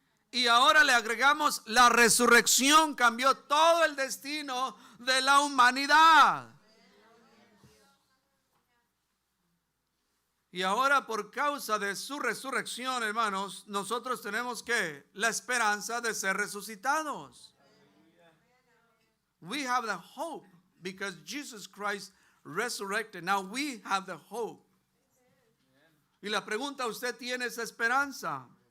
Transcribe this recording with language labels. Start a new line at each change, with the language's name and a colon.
Spanish: Y ahora le agregamos la resurrección, cambió todo el destino de la humanidad. Y ahora por causa de su resurrección, hermanos, nosotros tenemos que la esperanza de ser resucitados.
English: We have the hope because Jesus Christ resurrected. Now we have the hope.
Spanish: Y la pregunta, ¿usted tiene esa esperanza?